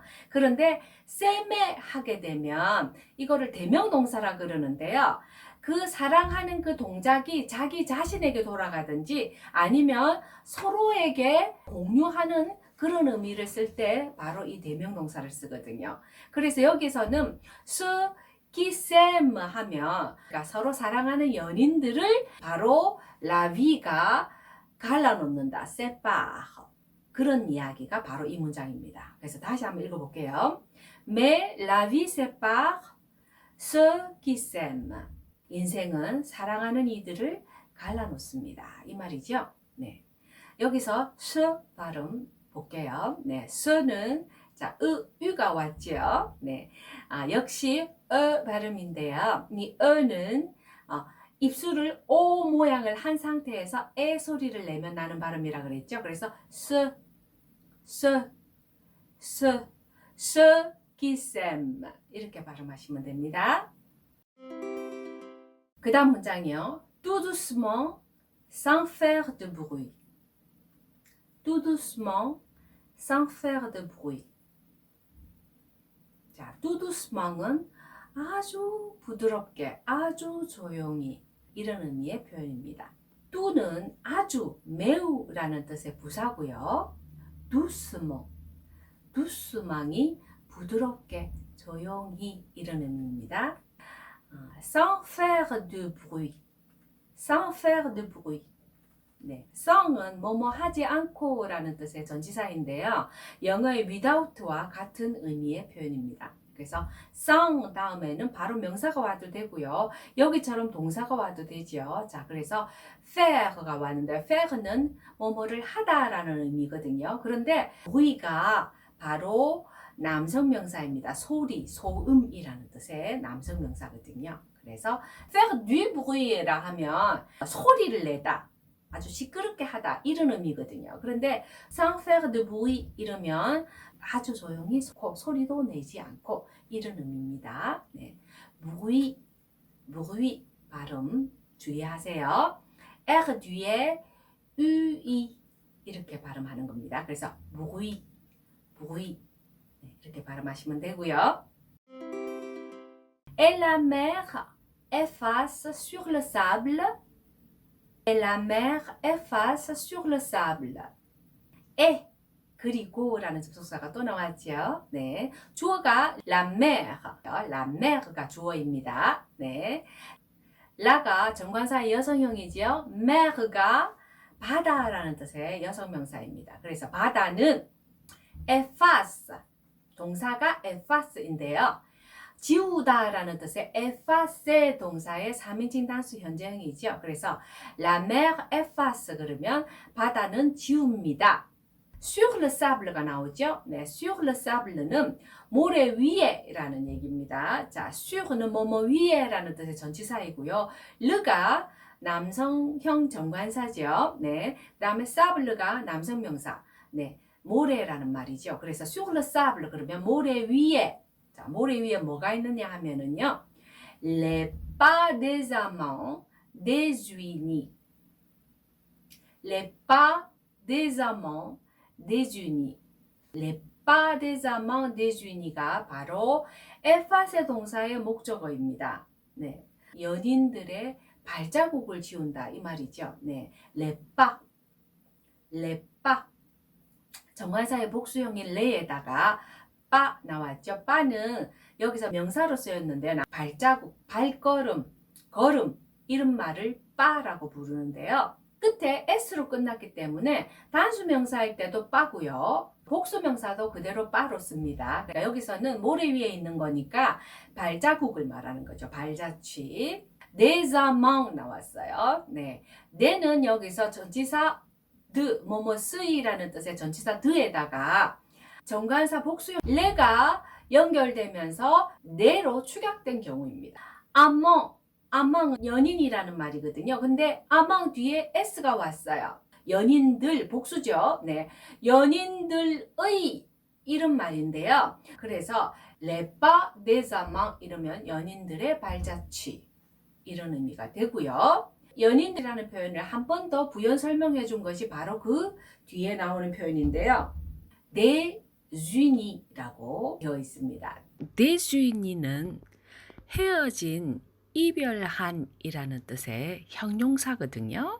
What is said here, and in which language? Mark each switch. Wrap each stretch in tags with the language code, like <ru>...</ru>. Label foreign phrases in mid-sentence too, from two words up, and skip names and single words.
<ko>그런데 s'aimer 하게 되면 이거를 대명동사라 그러는데요. 그 사랑하는 그 동작이 자기 자신에게 돌아가든지 아니면 서로에게 공유하는 그런 의미를 쓸 때 바로 이 대명동사를 쓰거든요. 그래서 여기서는</ko> <fr>qui s'aime</fr> <ko>하면 그러니까 서로 사랑하는 연인들을 바로</ko> <fr>la vie</fr> <ko>가 갈라놓는다, sépare. 그런 이야기가 바로 이 문장입니다. 그래서 다시 한번 읽어볼게요.</ko> <fr>Mais la vie sépare ceux qui s'aiment.</fr> <ko>인생은 사랑하는 이들을 갈라놓습니다. 이 말이죠. 네. 여기서 스 발음 볼게요. 네, 스는 자, 으가 왔죠. 네, 역시 발음인데요. 이 어는 입술을 O 모양을 한 상태에서 에 소리를 내면 나는 발음이라 그랬죠. 그래서 기셈 이렇게 발음하시면 됩니다. 그 다음 문장이요.</ko> <fr>Tout doucement, sans faire de bruit. Tout doucement, sans faire de bruit.</fr> <ko>자,</ko> <fr>tout doucement</fr> <ko>은 아주 부드럽게, 아주 조용히 이런 의미의 표현입니다. 또는 아주, 매우라는 뜻의 부사고요. doucement, doucement이 부드럽게, 조용히 이런 의미입니다.</ko> <fr>sans faire de bruit, sans faire de bruit.</fr> <ko>네, song은 뭐뭐 하지 않고라는 뜻의 전치사인데요. 영어의 without와 같은 의미의 표현입니다. 그래서 song 다음에는 바로 명사가 와도 되고요. 여기처럼 동사가 와도 되죠. 자, 그래서 faire가 왔는데 faire는 뭐뭐를 하다라는 의미거든요. 그런데 bruit가 바로 남성 명사입니다. 소리, 소음이라는 뜻의 남성 명사거든요. 그래서</ko> <fr>faire du bruit</fr> <ko>라 하면 소리를 내다, 아주 시끄럽게 하다 이런 의미거든요. 그런데</ko> <fr>sans faire de bruit</fr> <ko>이러면 아주 조용히 소리도 내지 않고 이런 의미입니다. 네. bruit 발음 주의하세요. R 뒤에 UI 이렇게 발음하는 겁니다. 그래서 bruit 네, 이렇게 발음하시면 되고요.</ko> <fr>Et la mer efface sur le sable. Et la mer efface sur le sable.</fr> <ko>그리고 라는 접속사가 또 나왔죠. 네, 주어가</ko> <fr>la mer</fr> <ko>가 주어입니다. 네, 라가 정관사의 여성형이죠. mer가 바다라는 뜻의 여성명사입니다. 그래서 바다는 efface, 동사가 efface인데요. 지우다라는 뜻의 efface 동사의 3인칭 단수 현재형이죠. 그래서</ko> <fr>la mer efface</fr> <ko>그러면 바다는 지웁니다.</ko> <fr>sur le sable</fr> <ko>가 나오죠. 네,</ko> <fr>sur le sable</fr> <ko>는 모래 위에라는 얘기입니다. 자, sur는 뭐뭐 위에라는 뜻의 전치사이고요. le가 남성형 정관사죠. 네, 그다음에 sable가 남성명사. 네, 모래라는 말이죠. 그래서</ko> <fr>sur le sable</fr> <ko>그러면 모래 위에. 자, 모래 위에 뭐가 있느냐 하면은요.</ko> <fr>Les pas des amants désunis. Les pas des amants désunis. Les pas des amants désunis</fr> <ko>가 바로 에파세 동사의 목적어입니다. 네, 연인들의 발자국을 지운다 이 말이죠. 네,</ko> <fr>les pas, les pas.</fr> <ko>정관사의 복수형인 레에다가 빠 나왔죠. 빠는 여기서 명사로 쓰였는데요. 발자국, 발걸음, 걸음 이런 말을 빠라고 부르는데요. 끝에 s로 끝났기 때문에 단수명사일 때도 빠고요. 복수명사도 그대로 빠로 씁니다. 그러니까 여기서는 모래 위에 있는 거니까 발자국을 말하는 거죠. 발자취.</ko> <fr>des amants</fr> <ko>나왔어요. 네, des는 여기서 전치사 드, 쓰이라는 뜻의 전치사 드에다가 정관사 복수형 레가 연결되면서 네로 축약된 경우입니다. amant 연인이라는 말이거든요. 근데 amant 뒤에 s가 왔어요. 연인들 복수죠. 네, 연인들의 이런 말인데요. 그래서</ko> <fr>les pas des amants</fr> <ko>이러면 연인들의 발자취 이런 의미가 되고요. 연인이라는 표현을 한 번 더 부연 설명해 준 것이 바로 그 뒤에 나오는 표현인데요. désunis라고 되어 있습니다. désunis는 헤어진, 이별한이라는 뜻의 형용사거든요.</ko>